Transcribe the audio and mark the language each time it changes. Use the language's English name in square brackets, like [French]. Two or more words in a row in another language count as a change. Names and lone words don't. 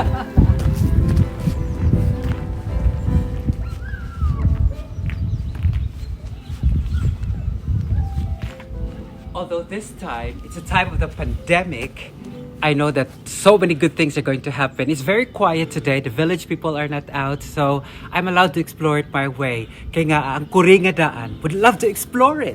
[English] Although this time, it's a time of the pandemic, I know that so many good things are going to happen. It's very quiet today. The village people are not out, so I'm allowed to explore it my way. [Hiligaynon] Kaya nga, ang kuring nga daan. [English] Would love to explore it.